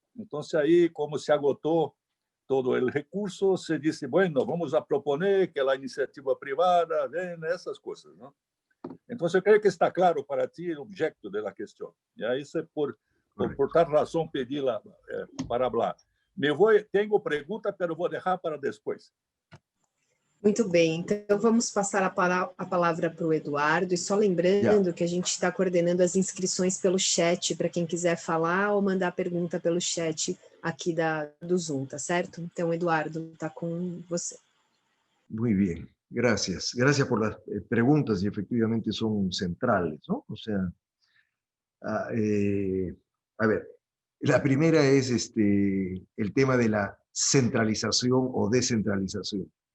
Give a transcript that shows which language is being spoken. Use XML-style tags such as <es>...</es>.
<es>Entonces ahí, como se agotó todo el recurso, se dice, bueno, vamos a proponer que la iniciativa privada venga, esas cosas, ¿no? Entonces, yo creo que está claro para ti el objeto de la cuestión. Y ahí se por tal razón pedí para hablar.</es> <pt>Tenho pergunta, pero vou deixar para depois. Muito bem, então vamos passar a palavra para o Eduardo, e só lembrando que a gente está coordenando as inscrições pelo chat, para quem quiser falar ou mandar pergunta pelo chat aqui do Zoom, tá certo? Então, Eduardo, está com você.</pt> <es>Muy bien, gracias. Gracias por las preguntas y efectivamente son centrales, ¿no? O sea, a ver, la primera es el tema de la centralización o descentralización.</es>